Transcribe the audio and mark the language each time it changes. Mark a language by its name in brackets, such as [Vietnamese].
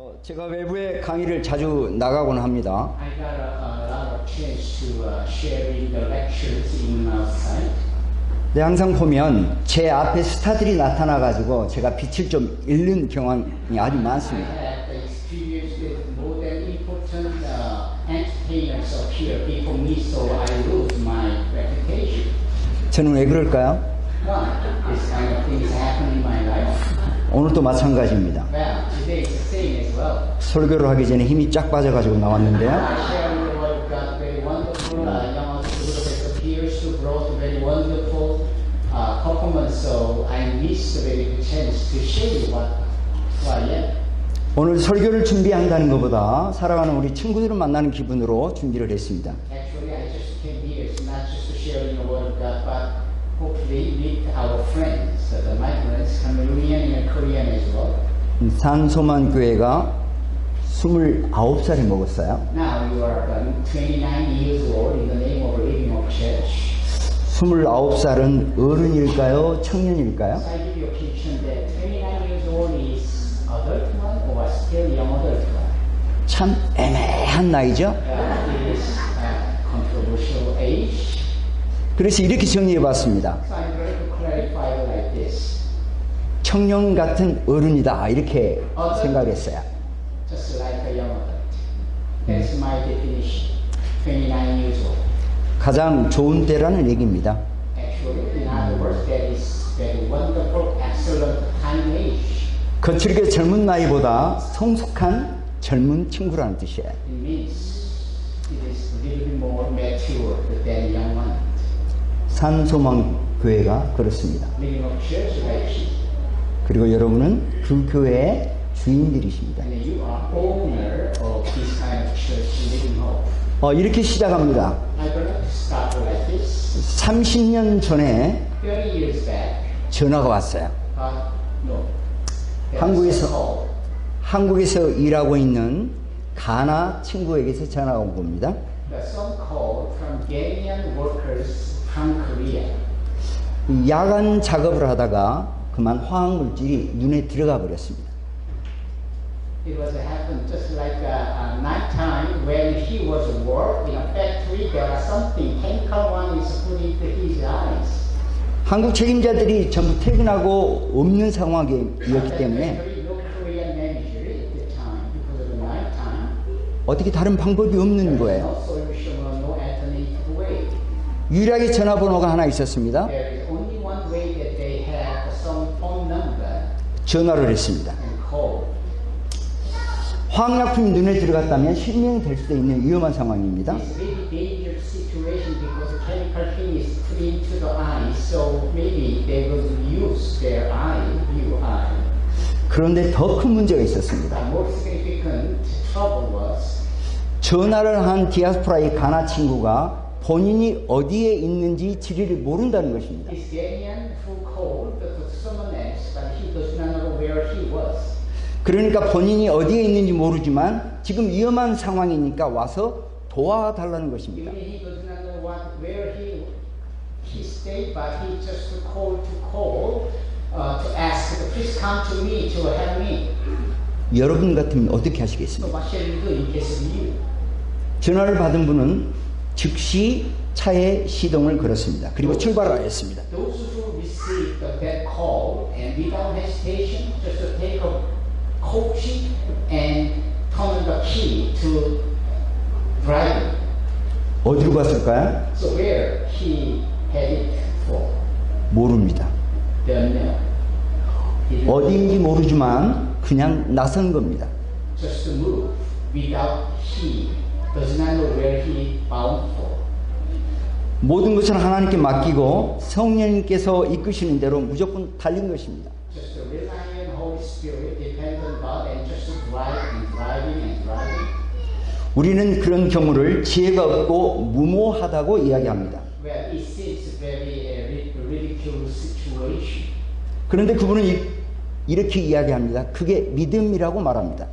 [Korean] 제가 외부에 강의를 자주 나가곤 합니다. [English] I got a lot of chance to sharing the lectures in outside. [Korean] 네, 항상 보면 제 앞에 스타들이 나타나가지고 제가 빛을 좀 잃는 경향이 아주 [English] I [Korean] 많습니다. [English] have experienced with more than important entertainers appear before me, so I lose my reputation. [Korean] 저는 왜 그럴까요? [English] Why? This kind of things happen in my life. [Korean] 오늘도 마찬가지입니다. [English] Well, today is the same as well. [Korean] 설교를 하기 전에 힘이 쫙 빠져가지고 나왔는데요. [English] I share the word of God, very wonderful. Young Buddha appears to brought very wonderful performance, so I missed a very good chance to share what I am. [Korean] 오늘 설교를 준비한다는 것보다 사랑하는 우리 친구들을 만나는 기분으로 준비를 했습니다. [English] Actually, I just came here, it's not just to share the word of God, but hopefully meet our friends, the migrants, Cameroonian and Korean as well. [Korean] 산소만 교회가 29살이 먹었어요. [English] Now you are 29 years old in the name of Living Hope Church. [Korean] 29살은 어른일까요? 청년일까요? [English] So I give you a picture that 29 years old is adult one or still young adult one. [Korean] 참 애매한 나이죠? [English] It is a controversial age. [Korean] 그래서 이렇게 정리해 봤습니다. [English] So I'm going to clarify it like this. [Korean] 청년 같은 어른이다 이렇게 생각했어요. [English] Just like a young adult. That's my definition. 29 years old. [Korean] 가장 좋은 때라는 얘기입니다. [English] Actually, in other words, that is very wonderful, excellent time age. [Korean] 거칠게 젊은 나이보다 성숙한 젊은 친구라는 뜻이에요. [English] It means it is a little bit more mature than young one. [Korean] 산소망 교회가 그렇습니다. [English] Living Hope Church like this. [Korean] 그리고 여러분은 그 교회의 주인들이십니다. [English] And you are owner of this kind of church, Living Hope. [Korean] 이렇게 시작합니다. [English] I'm going to start like this. [Korean] 30년 전에 [English] 30 years back, [Korean] 전화가 왔어요. [English] no. There was a call. [Korean] 한국에서 일하고 있는 가나 친구에게서 전화가 온 겁니다. [English] The some call from Ghanaian workers from Korea. [Korean] 야간 작업을 하다가 그만 화학물질이 눈에 들어가 버렸습니다. [English] It was happened just like night time when he was at work in a factory. There was something chemical one is put into his eyes. [Korean] 한국 책임자들이 전부 퇴근하고 없는 상황이었기 때문에 [English] No Korean manager at the time because of the night time. [Korean] 어떻게 다른 방법이 없는 거예요. [English] No solution or no alternative way. [Korean] 유일하게 전화번호가 하나 있었습니다. [English] There is only one way that they have some phone number [Korean] 전화를 했습니다. [English] and call. [Korean] 화학약품이 눈에 들어갔다면 실명이 될 수도 있는 위험한 상황입니다. [English] It's a very dangerous situation because chemical thing is put into the eye, so maybe they will use their eye, view eye. [Korean] 그런데 더 큰 문제가 있었습니다. [English] The more significant trouble was [Korean] 전화를 한 디아스포라의 가나 친구가 본인이 어디에 있는지 지리를 모른다는 것입니다. [English] this Ghanaian who called to someone else, but he does not know where he was. [Korean] 그러니까 본인이 어디에 있는지 모르지만 지금 위험한 상황이니까 와서 도와달라는 것입니다. [English] Even he does not know where he stayed, but he just called to ask, please come to me to help me. [Korean] 여러분 같으면 어떻게 [English] So [Korean] 하시겠습니까? [English] what shall we do in case of you? [Korean] 전화를 받은 분은 즉시 차에 시동을 걸었습니다. 그리고 출발하였습니다. [English] Those who received that call and without hesitation just to take a coach and turn the key to driving. [Korean] 어디로 갔을까요? [English] So where he headed for? [Korean] 모릅니다. [English] Don't know. He didn't [Korean] 어디인지 모르지만 그냥 나선 겁니다. [English] just to move without he does not know where he bound for. [Korean] 모든 것을 하나님께 맡기고 성령님께서 이끄시는 대로 무조건 달린 것입니다. [English] Just to rely on Holy Spirit, depend on God, and just to drive and driving and driving. [Korean] 우리는 그런 경우를 지혜가 없고 무모하다고 이야기합니다. [English] Well, it seems very ridiculous situation. [Korean] 그런데 그분은 이렇게 이야기합니다. 그게 믿음이라고 말합니다.